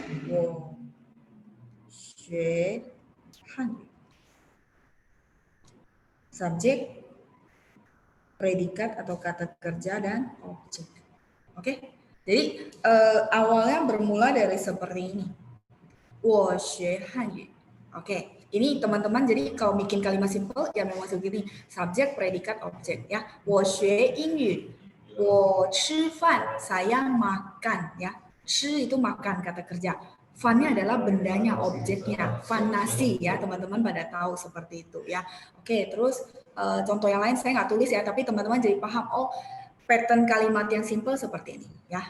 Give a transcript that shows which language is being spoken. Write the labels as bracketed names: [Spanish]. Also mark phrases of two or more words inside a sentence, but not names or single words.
[Chinese] 学汉语. [Indonesian] Subjek, predikat atau kata kerja, dan objek. Oke? Jadi awalnya bermula dari seperti ini. [Chinese] 我学汉语. [Indonesian] Oke. Ini teman-teman jadi kalau bikin kalimat simple ya memang segini. Subjek, predikat, objek ya. [Chinese] 我学英语. 我吃饭. [Indonesian] Saya makan ya. 吃 itu makan kata kerja. Fan-nya adalah bendanya, objeknya. Fan nasi ya, teman-teman pada tahu seperti itu ya. Oke, terus contoh yang lain saya nggak tulis ya, tapi teman-teman jadi paham. Oh, pattern kalimat yang simple seperti ini ya.